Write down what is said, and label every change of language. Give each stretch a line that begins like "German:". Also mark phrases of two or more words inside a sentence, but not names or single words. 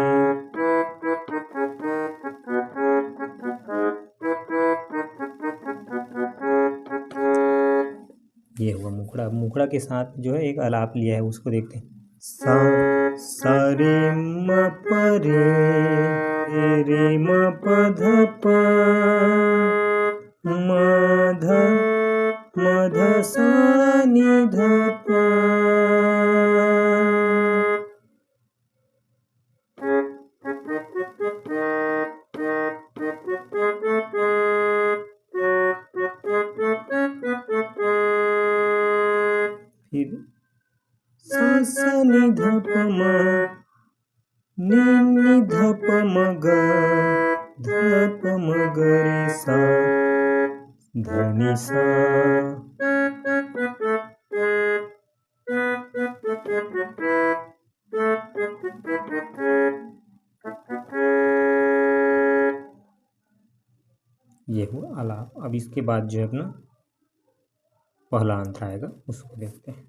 Hindi: ये हुआ मुखड़ा। मुखड़ा के साथ जो है एक आलाप लिया है उसको देखते हैं। सा रे म प रे म प ध प म ध मध सा नि ध प। फिर सा सा नि ध प म नि ध प म ग ध प म ग रे सा ध नि सा। ये हुआ आलाप। अब इसके बाद जो है अपना पहला अंतर आएगा उसको देखते हैं।